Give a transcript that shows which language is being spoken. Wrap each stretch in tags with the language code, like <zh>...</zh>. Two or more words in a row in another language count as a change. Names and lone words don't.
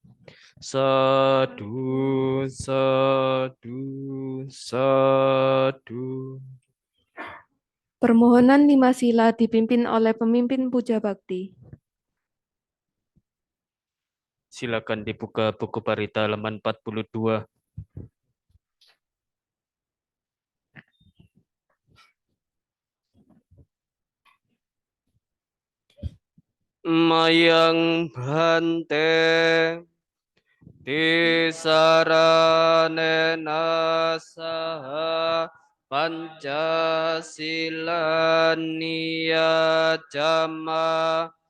<pi>Sadu, sadu, sadu.</pi> <id>Permohonan 5 sila dipimpin oleh pemimpin puja bakti. Silakan dibuka buku parita halaman 42.</id> <pi>Mayang bhante tisaranena saha pancasila niyacama</pi>